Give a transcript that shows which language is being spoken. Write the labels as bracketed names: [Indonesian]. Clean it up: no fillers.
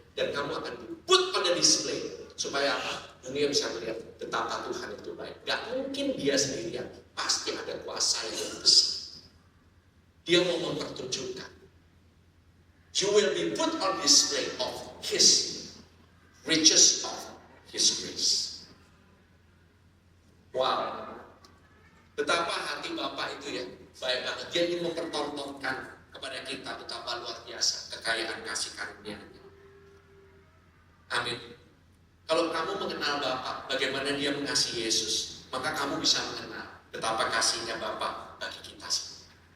[Indonesian] Dan kamu akan put pada display. Supaya apa? Dunia bisa melihat betapa Tuhan itu baik. Gak mungkin dia sendirian. Pasti ada kuasa yang besar. Dia mau mempertunjukkan. [English] You will be put on display of His riches of His grace. Wow. [Indonesian] Betapa hati Bapa itu ya baik banget. Dia ingin mempertontonkan kepada kita betapa luar biasa kekayaan kasih karunia-Nya. Amin. Kalau kamu mengenal Bapa, bagaimana Dia mengasihi Yesus, maka kamu bisa mengenal betapa kasihnya Bapa bagi kita semua.